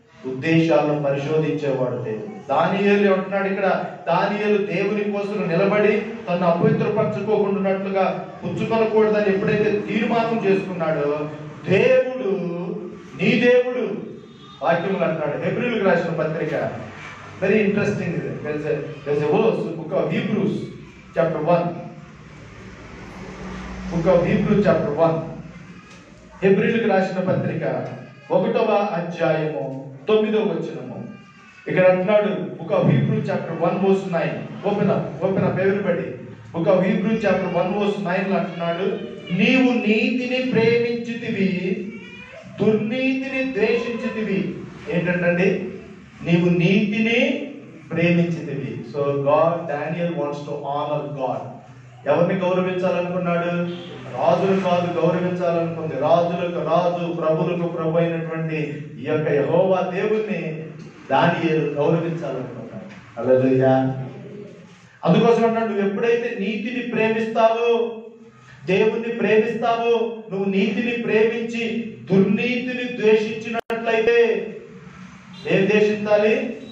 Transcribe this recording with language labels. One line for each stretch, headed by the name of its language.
Telugu: ఉద్దేశాలను పరిశోధించేవాడు దేవుడు. దానియేలు అంటున్నాడు ఇక్కడ, దానియేలు దేవుని కోసం నిలబడి తను అపవిత్రపరచుకోకుండాట్లుగా పుచ్చుకొనకూడదని ఎప్పుడైతే తీర్మానం చేసుకున్నాడో, దేవుడు నీ దేవుడు వాక్యములు అంటున్నాడు. హెబ్రీయులకు రాసిన పత్రిక,
English: Very interesting. there's a verse, book of Hebrews chapter 1, book of Hebrews chapter 1,
Telugu: హెబ్రీయులకు రాసిన పత్రిక 1వ అధ్యాయము 9వ వచనము. ఇక్కడ అంటున్నాడు,
English: Book of Hebrews chapter 1 verse 9. Open up everybody. Book of Hebrews chapter 1 verse 9
Telugu: అంటున్నాడు, నీవు నీతిని ప్రేమించితివి, దుర్నీతిని ద్వేషించితివి. ఏంటంటే నీవు నీతిని ప్రేమించితివి.
English: So God, Daniel wants to honor God.
Telugu: ఎవరిని గౌరవించాలనుకున్నాడు? రాజులు కాదు గౌరవించాలనుకుంది. రాజులకు రాజు, ప్రభులకు ప్రభు అయినటువంటి ఈ యొక్క యెహోవా దేవుణ్ణి దానియేలు గౌరవించాలనుకున్నాడు. హల్లెలూయా. అందుకోసం అన్నాడు, నువ్వు ఎప్పుడైతే నీతిని ప్రేమిస్తావో, దేవుణ్ణి ప్రేమిస్తావో, నువ్వు నీతిని ప్రేమించి దుర్నీతిని ద్వేషించినట్లయితే, ఏం ద్వేషించాలి?